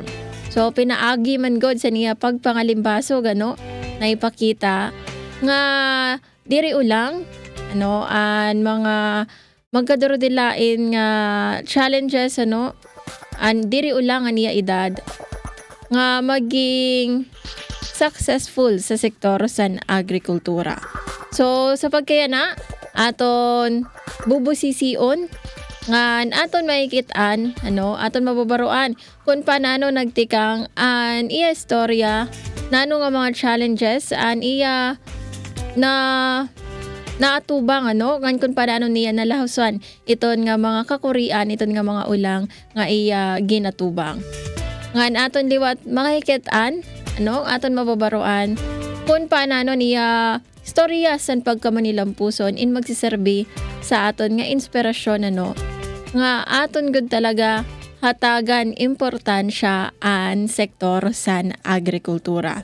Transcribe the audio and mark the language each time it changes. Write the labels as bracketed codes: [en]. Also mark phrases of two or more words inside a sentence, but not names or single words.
[war] So pinaagi man god sa niya pagpangalimbasog ano na ipakita nga diri ulang ano an mga magkadurodilain nga challenges ano an diri ulang nga niya edad nga maging successful sa sektor sa agrikultura. So sa pagkayana aton bubusision nga aton mahikitan ano aton mababaruan kung paano nagtikang an iya istorya nano nga mga challenges an iya na naatubang ano ngan kung paano niya nalahusan iton nga mga kakurian iton nga mga ulang nga iya ginatubang ngan aton liwat mahikitan ano aton mababaruan kung paano niya istorya san pagkamanilampuson in magsiserbi sa aton nga inspirasyon ano nga aton gud talaga hatagan importansya an sektor san agrikultura.